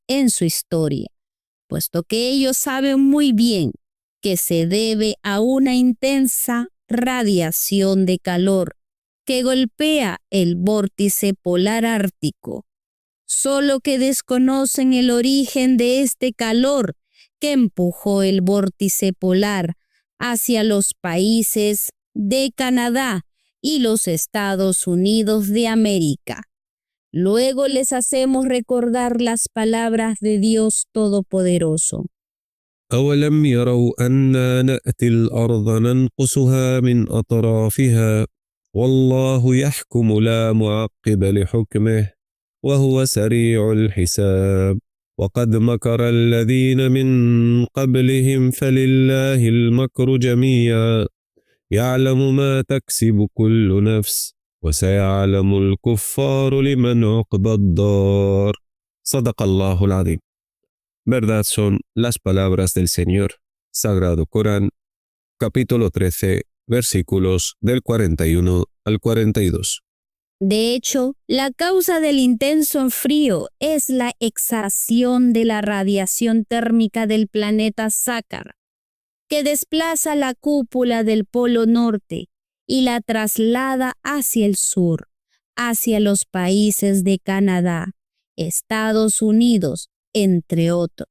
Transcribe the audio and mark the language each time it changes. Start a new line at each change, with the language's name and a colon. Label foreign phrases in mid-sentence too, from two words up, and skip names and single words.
Spanish: en su historia, puesto que ellos saben muy bien que se debe a una intensa radiación de calor que golpea el vórtice polar ártico, solo que desconocen el origen de este calor que empujó el vórtice polar hacia los países de Canadá y los Estados Unidos de América. Luego les hacemos recordar las palabras de Dios Todopoderoso.
Arabic: أولم يروا أنا نأتي الأرض ننقصها من أطرافها والله يحكم لا معقب لحكمه وهو سريع الحساب وقد مكر الذين من قبلهم فلله المكر جميعا يعلم ما تكسب كل نفس وسيعلم الكفار لمن عقبى الدار صدق الله العظيم.
Spanish: Verdad son las palabras del Señor. Sagrado Corán, capítulo 13, versículos del 41 al 42. De hecho, la causa del intenso frío es la exhalación de la radiación térmica del planeta Sácar, que desplaza la cúpula del Polo Norte y la traslada hacia el sur, hacia los países de Canadá, Estados Unidos, entre otros.